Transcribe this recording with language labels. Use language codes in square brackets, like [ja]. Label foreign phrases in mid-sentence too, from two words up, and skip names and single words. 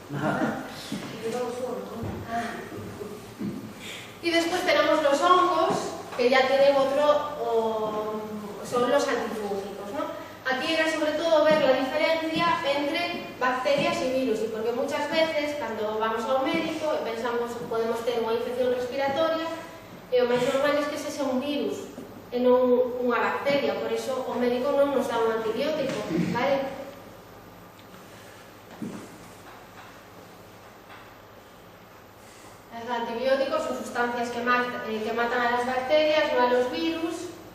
[es] Y después tenemos los hongos, que ya tienen son los antifúngicos, ¿no? Aquí era sobre todo ver la diferencia entre bacterias y virus, y porque muchas veces cuando vamos a un médico [gl] e pensamos que podemos ter unha infección respiratoria, e o máis normal é que ese sea un virus e non unha bacteria, por iso o médico non nos dá un antibiótico, vale? [es] Los antibióticos son sustancias que matan a las bacterias, non a los virus.